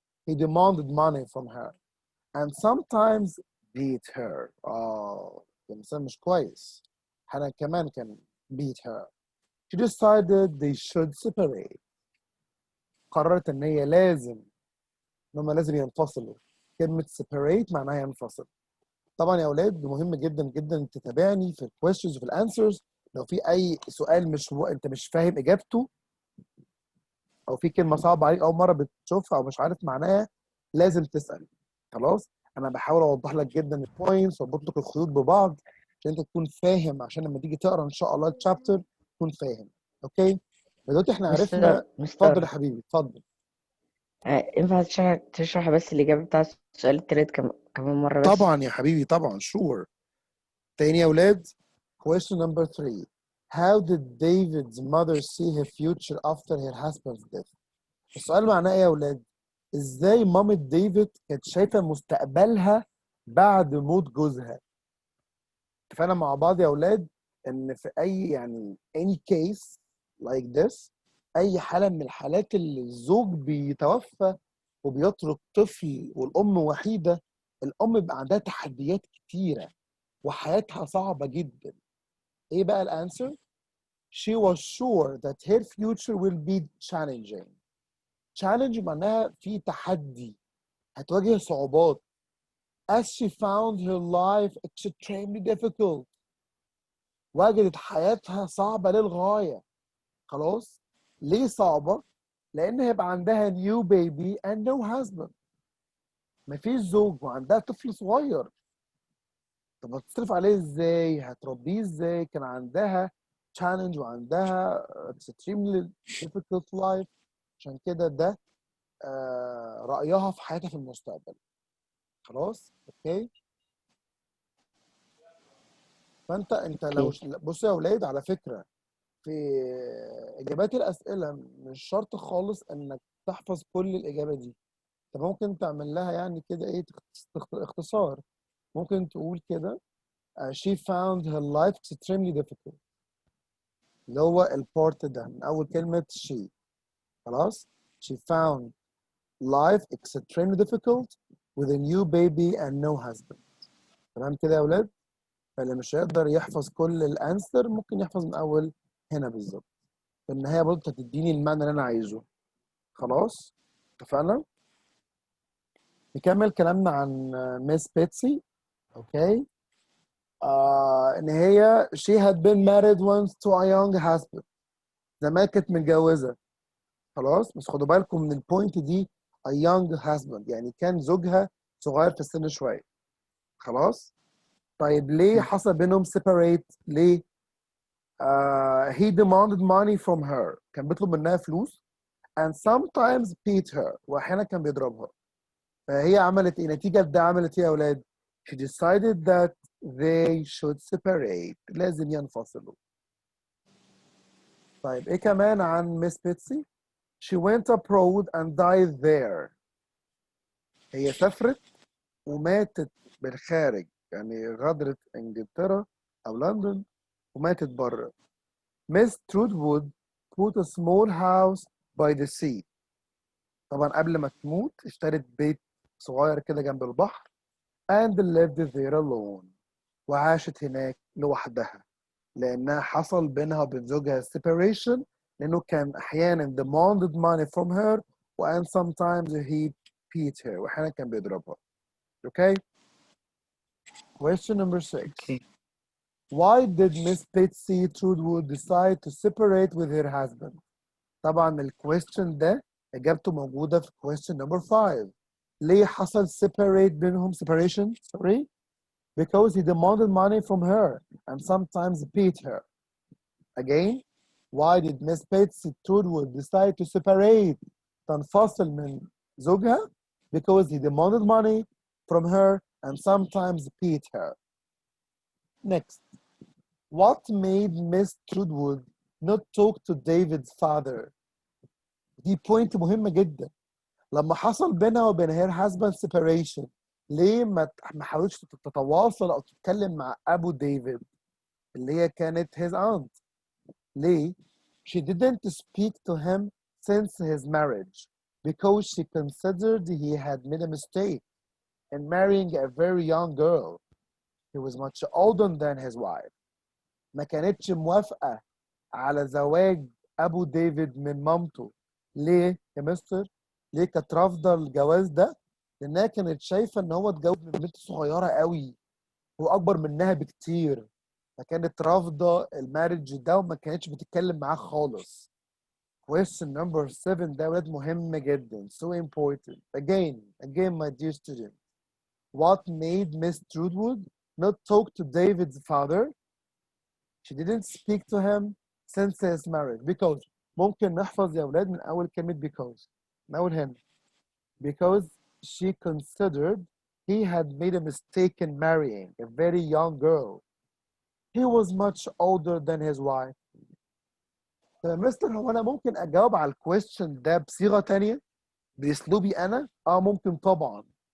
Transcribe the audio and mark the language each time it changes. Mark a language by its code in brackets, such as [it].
[en] He demanded money from her and sometimes beat her. [ar] كان انسان مش كويس. احيانا كمان كان [en] beat her. She decided they should separate. [ar] قررت ان هي لازم، ان هم لازم ينفصلوا. كلمة separate معناها ينفصل. طبعا يا اولاد مهم جدا جدا تتابعني في الكويستشنز وفي الانسرز. لو في اي سؤال انت مش فاهم اجابته، او في كلمه صعبه عليك اول مره بتشوفها او مش عارف معناها، لازم تسال. خلاص، انا بحاول اوضح لك جدا البوينتس واربط لك الخيوط ببعض عشان انت تكون فاهم، عشان لما تيجي تقرا ان شاء الله الشابتر تكون فاهم. اوكي، دلوقتي احنا مستر عرفنا. اتفضل يا مستر حبيبي اتفضل. ينفع تشرح بس الإجابة بتاع السؤال التالت كمان مرة بس؟ طبعا يا حبيبي طبعا، شور. تاني يا اولاد. [en] Question number 3. How did David's mother see her future after her husband's death? [ar] السؤال معناه ايه يا اولاد؟ ازاي مامة ديفيد كانت شايفة مستقبلها بعد موت جوزها؟ اتفقنا مع بعض يا اولاد ان في اي [en] any case like this، [ar] اي حالة من الحالات اللي الزوج بيتوفى وبيترك طفل والام وحيدة، الام بيبقى عندها تحديات كتيرة وحياتها صعبة جدا. ايه بقى الانسر؟ [en] She was sure that her future will be challenging. [ar] challenge معناها في تحدي، هتواجه صعوبات. [en] As she found her life extremely difficult. [ar] وجدت حياتها صعبة للغاية. خلاص؟ ليه صعبة؟ لأن هيبقى عندها [en] new baby and no husband. [ar] مفيش زوج وعندها طفل صغير. طب هتصرف عليه ازاي؟ هتربيه ازاي؟ كان عندها challenge وعندها [en] extremely difficult life. [ar] عشان كده ده رأيها في حياتها في المستقبل. خلاص؟ اوكي؟ فانت لو أوكي. بص يا اولاد، على فكره في اجابات الاسئله مش شرط خالص انك تحفظ كل الاجابه دي. انت ممكن تعمل لها كده ايه، اختصار. ممكن تقول كده [en] she found her life extremely difficult، [ar] اللي هو البارت ده من اول كلمه she. خلاص، [en] she found life extremely difficult with a new baby and no husband. [ar] تمام كده يا اولاد؟ فاللي مش هيقدر يحفظ كل الانسر ممكن يحفظ من اول هنا بالظبط. في النهايه برضه هتديني المعنى اللي انا عايزه. خلاص، اتفقنا؟ نكمل كلامنا عن ميس بيتسي. اوكي. ان هي [en] she had been married once to a young husband. [ar] زمان كانت متجوزه. خلاص، بس خدوا بالكم من البوينت دي، a young husband يعني كان زوجها صغير في السن شويه. خلاص. طيب ليه حصل بينهم [en] separate؟ [ar] ليه؟ [en] he demanded money from her. [ar] كان بيطلب منها فلوس [en] and sometimes beat her. [ar] واحيانا كان بيضربها. فهي عملت ايه؟ نتيجة ده عملت ايه يا اولاد؟ [en] she decided that they should separate. [ar] لازم ينفصلوا. طيب ايه كمان عن ميس بيتسي؟ [en] she went abroad and died there. [ar] هي سافرت وماتت بالخارج، يعني غادرت انجلترا او لندن وماتت بره. [en] Miss Trudwood put a small house by the sea. [ar] طبعا قبل ما تموت اشترت بيت صغير كده جنب البحر [en] and lived there alone. [ar] وعاشت هناك لوحدها لأنها حصل بينها وبين زوجها separation، لأنه كان أحيانا [en] demanded money from her and sometimes he beat her. [ar] وأحيانا كان بيضربها. [en] Okay? Question number 6. [ar] أوكي. [en] Why did Miss Betsy Trudwood decide to separate with her husband? [ar] طبعا الكويستشن ده اجابته موجوده في question number 5. ليه حصل separate بينهم separation؟ [en] sorry. Because he demanded money from her and sometimes beat her. Again, why did Miss Betsy Trudwood decide to separate؟ [ar] تنفصل من زوجها [en] because he demanded money from her and sometimes beat her. Next, what made Miss Trudwood not talk to David's father؟ [ar] دي بوينت مهمة جدا. لما حصل بينها وبين هير هازباند سيبريشن، ليه ما حاولتش تتواصل او تتكلم مع ابو ديفيد اللي هي كانت [en] his aunt؟ [ar] ليه؟ [en] She didn't speak to him since his marriage because she considered he had made a mistake in marrying a very young girl. He was much older than his wife. [ar] ما كانتش موافقة على زواج ابو ديفيد من مامته. ليه يا مستر؟ ليه كانت رافضه الجواز ده؟ لانها كانت شايفه ان هو اتجوز من بنت صغيره قوي. هو اكبر منها بكتير، فكانت رافضه المارج ده وما كانتش بتتكلم معاه خالص. [en] Question number 7 [ar] ده ولاد مهم جدا. [en] So important. Again, my dear student. What made Miss Trudwood not talk to David's father? She didn't speak to him since his marriage. [ar] Because ممكن نحفظ يا ولاد من أول كلمة because. من أول هنا. [en] Because she considered he had made a mistake in marrying a very young girl. He was much older than his wife. [ar] مستر هو انا ممكن اجاوب على الكويستشن ده بصيغه تانية باسلوبي انا؟ ممكن طبعا.